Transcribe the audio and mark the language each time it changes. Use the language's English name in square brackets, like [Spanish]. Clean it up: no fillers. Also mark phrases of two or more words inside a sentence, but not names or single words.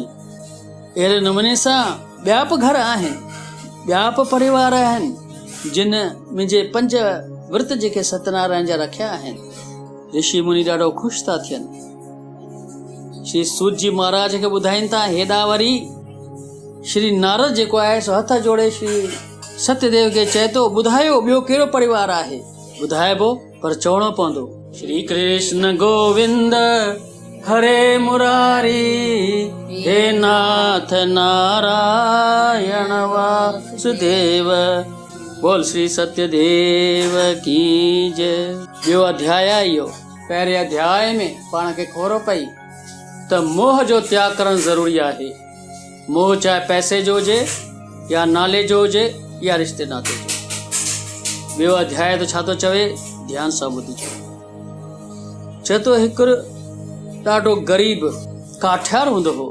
[Sindhi] अहिड़े नमूने सां ॿिया बि घर आहिनि, ॿिया बि परिवार आहिनि जिन मुंहिंजे 5 व्रत जेके सत्यनारायण जा रखिया आहिनि। ऋषि मुनि ॾाढो ख़ुशि था थियनि। श्री सूत जी महाराज खे ॿुधाइनि था, हेॾा वरी श्री नारद जेको आहे सो हथ जोड़े श्री सत्यदेव खे चए थो, ॿुधायो ॿियो कहिड़ो परिवार आहे। ॿुधाइबो पर चवणो पवंदो। श्री कृष्ण गोविंद हरे मुरारी, हे नाथ नारायण वासुदेव, [Hindi] बोल श्री सत्यदेव की जय। [Sindhi] ॿियो अध्याय इहो। पहिरें अध्याय में पाण खे ख़बर पई त मोह जो त्याग करणु ज़रूरी आहे। मोह चाहे पैसे जो हुजे या नाले जो हुजे या रिश्ते नाते जो। ॿियो अध्याय तो छा थो चवे, ध्यान सां ॿुधिजो। चए थो हिकु ॾाढो ग़रीब काठियार हूंदो हो।